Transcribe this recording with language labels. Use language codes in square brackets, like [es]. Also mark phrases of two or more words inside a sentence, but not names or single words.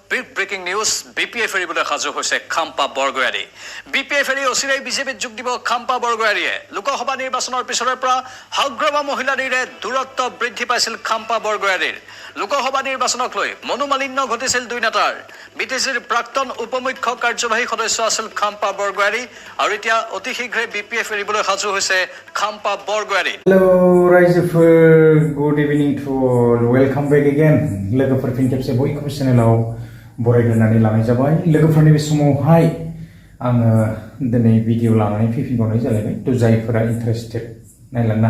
[en] breaking news [as] বিপিএফ এৰিবলৈ সাজু হৈছে খাম্পা বৰগয়াৰী বিপিএফ এৰি অচিৰেই বিজেপিত যোগ দিব খাম্পা বৰগয়াৰীয়ে লোকসভা নিৰ্বাচনৰ পিছৰে পৰা হগ্ৰমা মহিলাৰীৰে দূৰত্ব বৃদ্ধি পাইছিল খাম্পা বৰগয়াৰীৰ লোকসভা নিৰ্বাচনক লৈ মনোমালিন্য ঘটিছিল দুই নেতাৰ বিটিচিৰ প্ৰাক্তন উপমুখ্য কাৰ্যবাহী সদস্য আছিল খাম্পা বৰগয়াৰী আৰু এতিয়া অতি শীঘ্ৰে বিপিএফ এৰিবলৈ সাজু হৈছে খাম্পা বৰগয়াৰী [brx] Hello रायजोफोर [en] good evening to all welcome back again [brx] लोगोफोर फिन खेबसे बयखौबो चेनेलाव बरायग्रोनानै लानाय जाबाय लोगोफोरनि बे समावहाय आङो दिनै भिडिअ लानानै फैफिनबावनाय जालायबाय थ' जायफोरा इन्टारेस्टेड नायलांनो